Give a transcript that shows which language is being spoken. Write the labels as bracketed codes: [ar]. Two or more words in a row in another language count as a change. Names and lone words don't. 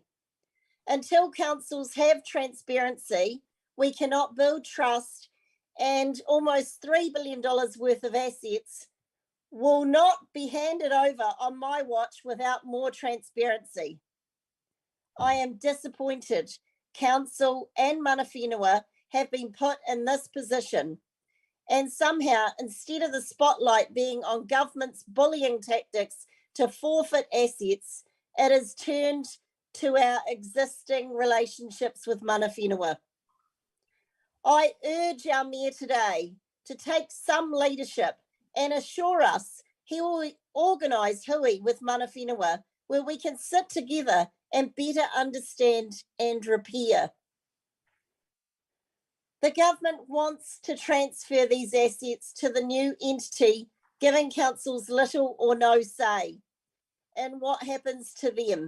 [en] Until councils have transparency, we cannot build trust, and almost $3 billion worth of assets will not be handed over on my watch without more transparency. I am disappointed council and [mi] mana whenua [en] have been put in this position, and somehow, instead of the spotlight being on government's bullying tactics to forfeit assets, it is turned to our existing relationships with [mi] mana whenua. [en] I urge our mayor today to take some leadership and assure us he will organise hui with [mi] mana whenua, [en] where we can sit together and better understand and repair. The government wants to transfer these assets to the new entity, giving councils little or no say in what happens to them.